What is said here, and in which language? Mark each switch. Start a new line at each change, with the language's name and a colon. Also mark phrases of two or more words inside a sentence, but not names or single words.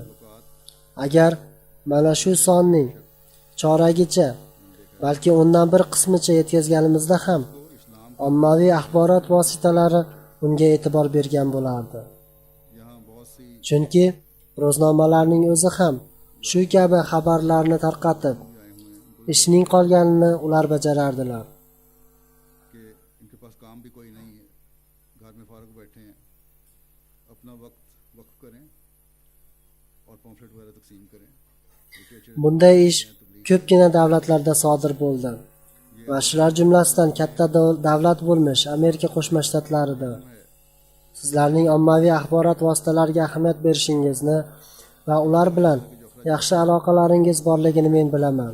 Uzbek: Agar mana shu sonning choragicha, balki undan bir qismicha yetkazganimizda ham ommaviy axborot vositalari unga e'tibor bergan bo'lardi. Chunki ro'znomalarning o'zi ham shu kabi xabarlarni tarqatib, ishning qolganini ular bajarardilar.
Urdu: کہ ان کے پاس کام بھی کوئی نہیں ہے، گھر میں فارغ بیٹھے ہیں، اپنا وقت وقف کریں اور پمفلٹ وغیرہ تقسیم کریں.
Uzbek: Bunday ish ko'pgina davlatlarda sodir bo'ldi va shular jumlasidan katta davlat bo'lmish Amerika Qo'shma Shtatlarida. Sizlarning ommaviy axborot vositalariga ahamiyat berishingizni va ular bilan yaxshi aloqalaringiz borligini men bilaman.